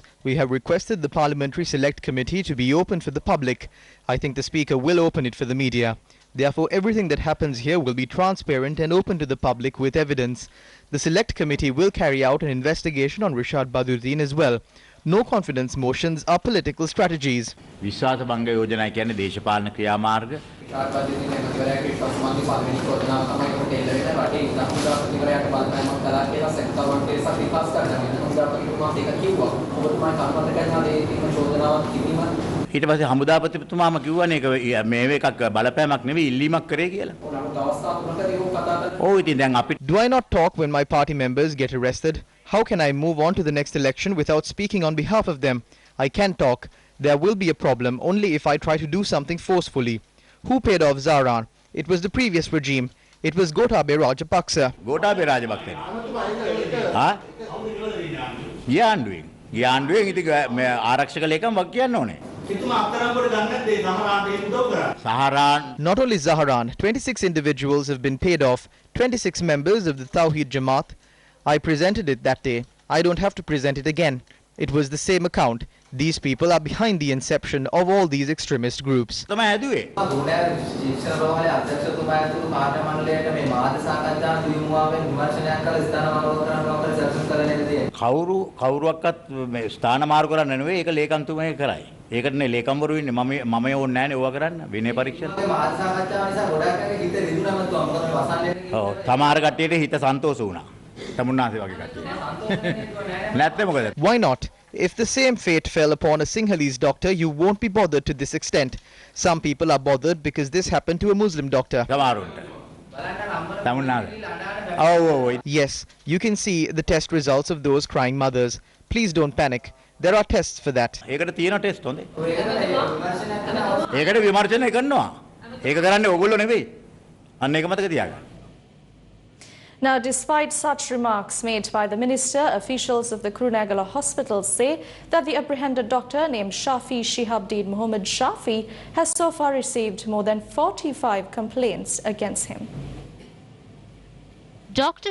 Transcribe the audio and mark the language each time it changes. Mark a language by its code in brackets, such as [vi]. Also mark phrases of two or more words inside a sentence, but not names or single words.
[en] We have requested the Parliamentary Select Committee to be open for the public. I think the Speaker will open it for the media. Therefore, everything that happens here will be transparent and open to the public with evidence. The Select Committee will carry out an investigation on Rishad Badiuddin as well. No confidence motions are political strategies. [si] ඊට පස්සේ හමුදාපතිතුමාම කිව්වනේ ඒක මේ එකක් බලපෑමක් නෙවෙයි ඉල්ලීමක් කරේ කියලා. ඔව් ඉතින් දැන් අපිට [en] Do I not talk when my party members get arrested? How can I move on to the next election without speaking on behalf of them? I can talk. There will be a problem only if I try to do something forcefully. Who paid off Zaran? It was the previous regime. It was Gotabaya Rajapaksa. [si] ගෝඨාභය රාජපක්ෂ. හා? යාන්ඩුවෙන්. යාන්ඩුවෙන් ඉතින් මේ ආරක්ෂක ලේකම් වක් කියන්න ඕනේ. [en] Not only Zaharan, 26 individuals have been paid off, 26 members of the Tawheed Jamaat. I presented it that day. I don't have to present it again. It was the same account. These people are behind the inception of all these extremist groups. [si] කවුරුවක්වත් ස්ථාන මාරු කරන්න නෙවෙයි ඒක ලේකම්තුමේ කරයි. ඒකටනේ ලේකම්වරු ඉන්නේ මම ඕනේ නැහැ නේ ඕවා කරන්න විනය පරීක්ෂණ. ඔව් තමාර කට්ටියට හිත සන්තෝෂ වුණා. තමුන්නාසේ වගේ කට්ටිය. නැත්නම් මොකද? [en] Why not? If the same fate fell upon a Sinhalese doctor, you won't be bothered to this extent. Some people are bothered because this happened to a Muslim doctor. Yes, you can see the test results of those crying mothers. Please don't panic. There are tests for that. [si] ඒකට තියෙන ටෙස්ට් හොඳේ. ඒකට විමර්ශනය කරනවා. ඒක කරන්නේ ඕගොල්ලෝ නෙවෙයි. අන්න ඒක මතක තියාගන්න. [en] Now, despite such remarks made by the minister, officials of the Kurunegala hospital say that the apprehended doctor named Shafi Shihabdeen Muhammad Shafi has so far received more than 45 complaints against him. Dr.